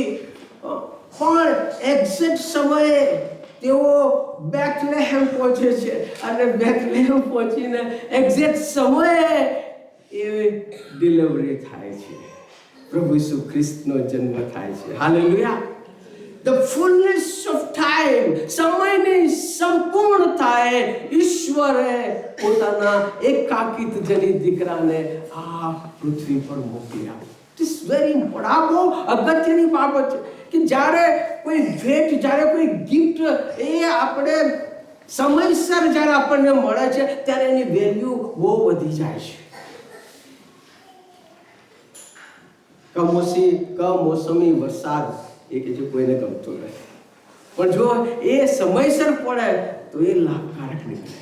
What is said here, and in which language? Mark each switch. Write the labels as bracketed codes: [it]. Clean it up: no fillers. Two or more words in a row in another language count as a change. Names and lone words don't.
[gu] પણ એક્ઝેક્ટ સમયે તેઓ બેથલેહેમ પહોંચે છે. અને બેથલેહેમ પહોંચીને એક્ઝેક્ટ સમયે એ ડિલિવરી થાય છે. પ્રભુ ઈસુ ખ્રિસ્તનો જન્મ થાય છે. હાલેલુયા. [en] The fullness of time, [gu] સમયની સંપૂર્ણતાએ ઈશ્વરે પોતાના એકાકિત જનિત દીકરાને આ પૃથ્વી પર મોકલી આપ્યો. [en] It is very important. [gu] આ બહુ અગત્યની બાબત છે કે જ્યારે કોઈ ભેટ, જ્યારે કોઈ ગિફ્ટ એ આપણે સમયસર જ્યારે આપણને મળે છે ત્યારે એની વેલ્યુ બહુ વધી જાય છે. કમોસમી વરસાદ એ કે જે કોઈને ગમતો નથી, પણ જો એ સમયસર પડે તો એ લાભકારક નીકળે છે.